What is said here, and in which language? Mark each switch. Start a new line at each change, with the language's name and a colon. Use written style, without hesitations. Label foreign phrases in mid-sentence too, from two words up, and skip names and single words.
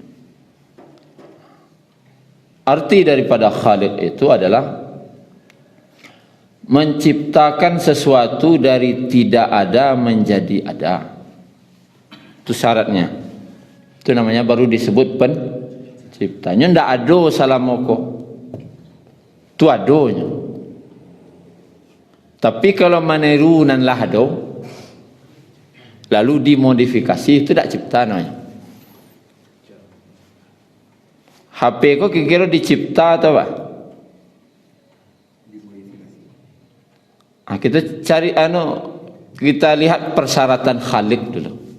Indonesian: Arti daripada Khaliq itu adalah menciptakan sesuatu dari tidak ada menjadi ada. Itu syaratnya. Itu namanya baru disebut penciptanya.
Minangkabau: Ndak ado salamoko. Itu adonya. Tapi kalau meniru nan lah ado,
Indonesian: lalu dimodifikasi, itu tak cipta namanya. HP kok kira-kira dicipta atau apa? Kita cari kita lihat persyaratan Khaliq dulu.